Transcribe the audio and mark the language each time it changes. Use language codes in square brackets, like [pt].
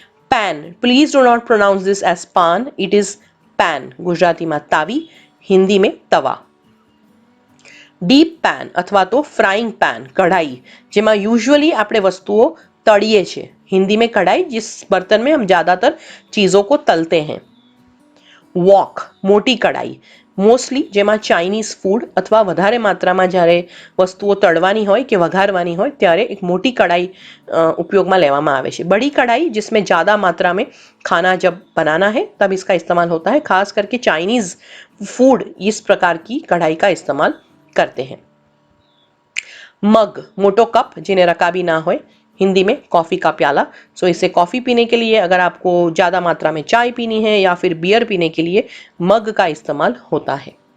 [en] pan, please do not pronounce this as paan, it is pan, [hi] Gujarati में तावी, हिंदी में तवा. Deep pan अथवा तो फ्राइंग पैन, कढ़ाई, [gu] જેમાં યુઝ્યુઅલી આપણે વસ્તુઓ તળીએ છીએ, [hi] हिंदी में कढ़ाई, जिस बर्तन में हम ज्यादातर चीजों को तलते हैं. [gu] वॉक, मोटी कढ़ाई, મોસ્ટલી જેમાં ચાઇનીઝ ફૂડ અથવા વધારે માત્રામાં જ્યારે વસ્તુઓ તળવાની હોય કે વઘારવાની હોય ત્યારે એક મોટી કढ़ाई उपयोगમાં લેવામાં આવે છે. [hi] बड़ी कढ़ाई जिसमें ज़्यादा मात्रा में खाना जब बनाना है तब इसका इस्तेमाल होता है. खास करके चाइनीज़ फूड इस प्रकार की कढ़ाई का इस्तेमाल करते हैं. मग, मोटो कप जिन्हें रकाबी ना हो, हिंदी में कॉफ़ी का प्याला. सो इसे कॉफ़ी पीने के लिए, अगर आपको ज़्यादा मात्रा में चाय पीनी है या फिर बियर पीने के लिए मग का इस्तेमाल होता है.